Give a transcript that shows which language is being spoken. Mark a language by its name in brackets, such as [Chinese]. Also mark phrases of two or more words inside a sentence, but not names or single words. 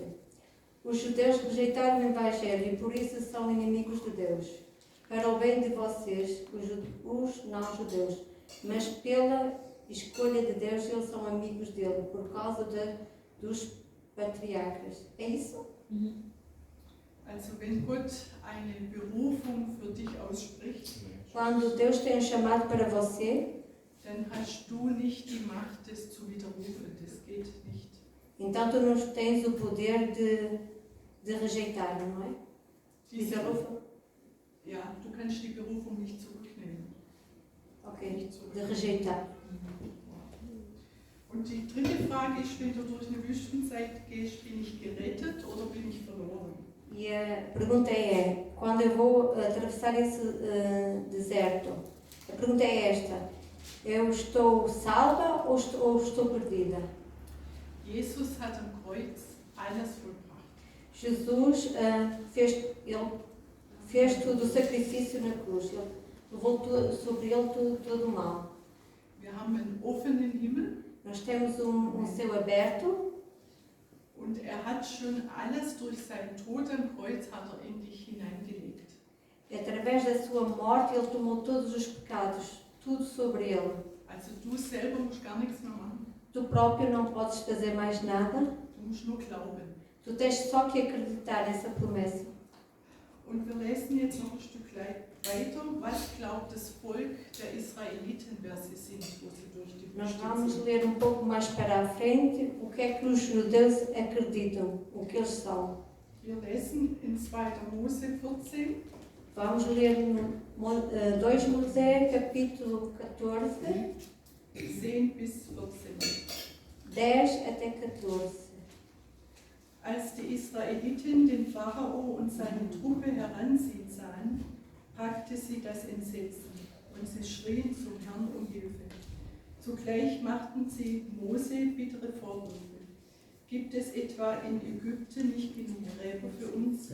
[Portuguese] Os judeus rejeitaram o Evangelho e por isso são inimigos de Deus, para o bem de vocês, os não-judeus. Mas pela escolha de Deus, eles são amigos dele, por causa dos patriarcas. É isso? [German] Also wenn Gott eine Berufung für dich ausspricht, [Portuguese] Quando Deus tem um chamado para você, [German] dann hast du nicht die Macht, das zu widerrufen. Das geht nicht. [Portuguese] então tu não tens o poder de rejeitar, não é? [German] Diese, Widerrufen? ja, du kannst die Berufung nicht zurücknehmen. Ok, Nicht [Portuguese] de [German] zurücknehmen. [Portuguese] rejeitar. [German] Und die dritte Frage ist, wenn du durch eine Wüstenzeit gehst, bin ich gerettet oder bin ich verloren? [Portuguese] E a pergunta é, quando eu vou atravessar esse deserto, a pergunta é esta, eu estou salva ou estou perdida? [German] Jesus hat am Kreuz alles vollbracht. [Portuguese] Jesus fez todo o sacrifício na cruz, ele levou sobre ele todo o mal. [German] Wir haben einen offenen Himmel [Portuguese] Nós temos céu aberto [German] und er hat schon alles durch seinen Tod am Kreuz hat er in dich hineingelegt. [Portuguese] e através da sua morte ele tomou todos os pecados, tudo sobre ele. [German] Also du selber musst gar nichts mehr machen. [Portuguese] Tu próprio não podes fazer mais nada, [German] Du musst nur glauben. [Portuguese] tu tens só que acreditar nessa promessa. [German] Und wir lesen jetzt noch ein Stück weiter. Was glaubt das Volk der Israeliten, wer sie sind, wo sie durch die [Portuguese] Nós [German] Wüste [Portuguese] vamos [German] ziehen? [Portuguese] ler um pouco mais para a frente o que é que os judeus acreditam, o que eles são. [German] Wir lesen in 2. Mose 14, [Portuguese] Vamos ler no 2 Mosé, capítulo 14, [German] 10 bis 14. [Portuguese] 10 até 14. [German] Als die Israeliten den Pharao und seine Truppe heranziehen sahen, packte sie das Entsetzen und sie schrien zum Herrn um Hilfe. Zugleich machten sie Mose bittere Vorwürfe. Gibt es etwa in Ägypten nicht genug Gräber für uns?